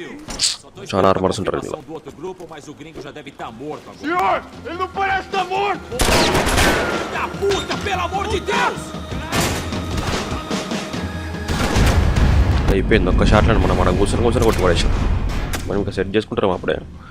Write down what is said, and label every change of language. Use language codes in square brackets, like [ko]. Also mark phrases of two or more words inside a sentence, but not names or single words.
[te] చాలా ఆర్మర్స్ ఉంటారు ఇందులో. [pt] Senhor, ele não parece estar morto! Da puta, pelo amor de Deus! [te] అయిపోయింది ఒక్క షాట్లో మనం కూర్చొని కొట్టి పడేసాం. మనం ఇంకా సెట్ చేసుకుంటాం అప్పుడే.